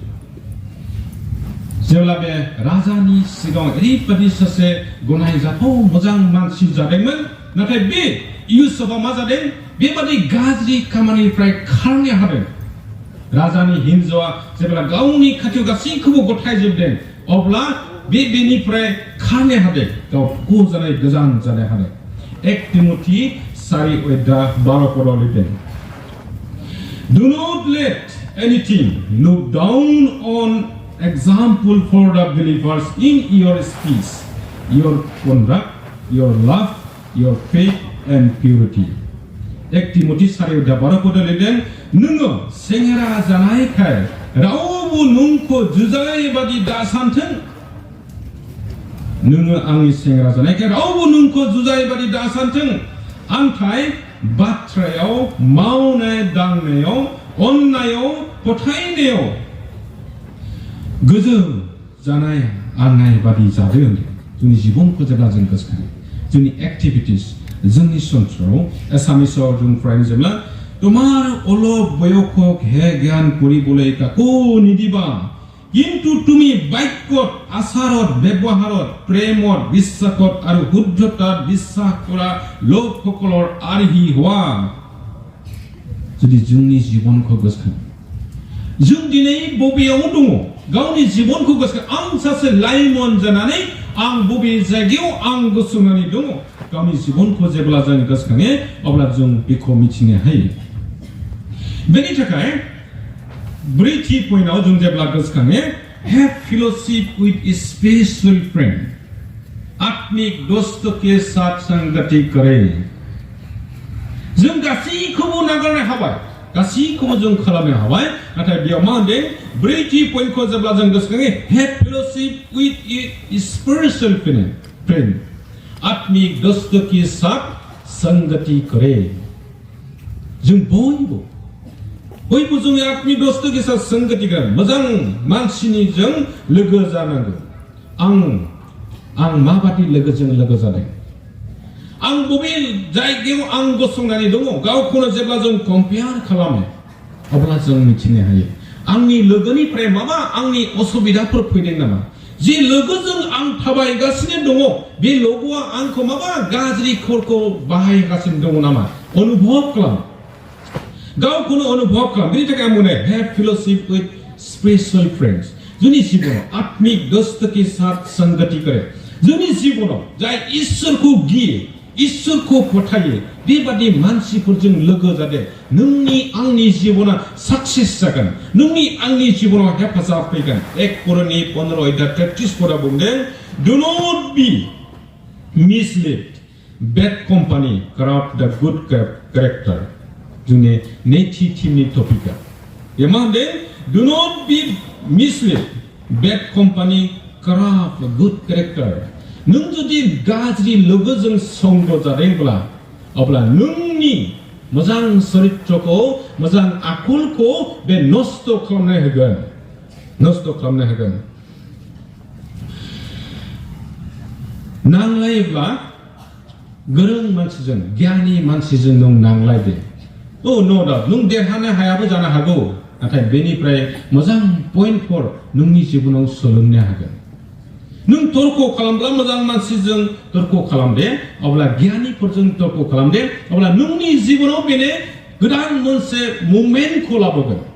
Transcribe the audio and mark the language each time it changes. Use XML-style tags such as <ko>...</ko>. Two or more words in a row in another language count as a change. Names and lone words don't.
<brx>जेब्ला बे राजानि सिगाङाव ओरैबादि सासे गनायजाथाव मोजां मानसि जादोंमोन, नाथाय बे युसुफआ मा जादों, बेबादि गाज्रि खामानिनिफ्राय खारनो हादों। राजानि हिनजावआ जेब्ला गावनि खाथियाव गासैखौबो गथायजोबदों, अब्ला बेनिफ्राय खारनो हादों, गाव गोजान जानो हादों। 1 तिमथि 4:12 पदाव लिरदों,</brx> <en>Do not let anything look down on example for the believers in your speech, your conduct, your love, your faith and purity.</en> <brx>1 तिमथि 4:12 पदाव लिरदों, नोङो सेंग्रा जानायखाय रावबो नोंखौ जुजाय बादि दासानथों। नोङो आंनि सेंग्रा जानायखाय रावबो नोंखौ जुजाय बादि दासानथों। आंथाय बाथ्रायाव, मावनाय दांनायाव, अननायाव, फोथायनायाव गोजौ जानाय आंनाय बादि जादों। जोंनि जिबनखौ जेब्ला जों गोसोखाङो, जोंनि एक्टिभिटिस, जोंनि सन्थ्रआव एसामिसाव जों फरायनो जेब्ला</brx> <as>তোমাৰ অলপ বয়সক হে জ্ঞান কৰিবলৈ কাকো নিদিবা, কিন্তু তুমি বাক্যত, আচাৰত, ব্যৱহাৰত, প্ৰেমত, বিশ্বাসত আৰু শুদ্ধতাত বিশ্বাস কৰা লোকসকলৰ আৰ্হি হোৱা।</as> <brx>যদি जोंनि जिबनखौ गोसोखाङो, जों दिनै बबेयाव दङ, गावनि जिबनखौ गोसोखाङो। आं सासे लाइमोन जानानै आं बबे जायगायाव आं गसंनानै दङ, गावनि जिबनखौ जेब्ला जों गोसोखाङो अब्ला जों बेखौ मिथिनो हायो। बेनि थाखाय 4थि पइन्टआव जों जेब्ला गोसोखाङो,</brx> <en>have fellowship with a special friend,</en> <hi>आत्मिक दोस्त के साथ संगति करें।</hi> <brx>जों गासैखौबो नागारनो हाबाय, गासैखौबो जों खालामनो हाबाय, नाथाय बेयाव मा होनदों, 4थि पइन्टखौ जेब्ला जों गोसोखाङो,</brx> <en>have fellowship with a special friend,</en> <hi>आत्मिक दोस्त के साथ संगति करें।</hi> <brx>जों बयबो जोंनि</brx> <hi>आत्मिक दोस्त के साथ संगति करें,</hi> <brx>मोजां मानसिनि जों लोगो जानांगौ। आं माबादि लोगोजों लोगो जादों, आं बबे जायगायाव आं गसंनानै दङ, गावखौनो जेब्ला जों कम्पेयार खालामो अब्ला जों मिथिनो हायो आंनि लोगोनिफ्राय माबा आंनि असुबिदाफोर फैदों नामा जे लोगोजों आं थाबायगासिनो दङ बे लोगोआ आंखौ माबा गाज्रिफोरखौ बाहायगासिनो दङ नामा अनुभव खालाम गावखौनो अनुभव खालाम बेनि थाखाय आं बुङो</brx> <en>have fellowship with spiritual friends</en> <brx>जोंनि जिबनाव</brx> <hi>आत्मिक दोस्त के साथ संगति करे</hi> <brx>जोंनि जिबनाव जाय ईश्वरखौ गियो ईश्वरखौ फोथायो बेबादि मानसिफोरजों लोगो जादे नोंनि आंनि जिबना सक्सेस जागोन नोंनि आंनि जिबनाव हेफाजाब फैगोन 1 कर'नि 15:33 फोरा बुंदों</brx> <en>do not be misled bad company corrupt the good character</en> <brx>जोंनि नैथि टीमनि टपिकआ बे मा होनदों</brx> <en>do not be misled bad company corrupt the good character</en> <brx>नों जुदि गाज्रि लोगोजों संग जादोंब्ला अब्ला नोंनि मोजां चरित्रखौ मोजां आखलखौ बे नष्ट खालामनो होगोन नांलायोब्ला गोरों मानसिजों गियानि मानसिजों नों नांलायदो</brx> <en>no doubt</en> <brx>नों देरहानो हायाबो जानो हागौ नाथाय बेनिफ्राय मोजां पइन्टफोर नोंनि जिबनाव सोलोंनो हागोन नों तर्क खालामब्ला मोजां मानसिजों तर्क खालामदे अब्ला गियानिफोरजों तर्क खालामदे अब्ला नोंनि जिबनाव बेनो गोदान मोनसे मुभमेन्टखौ लाबोगोन</brx>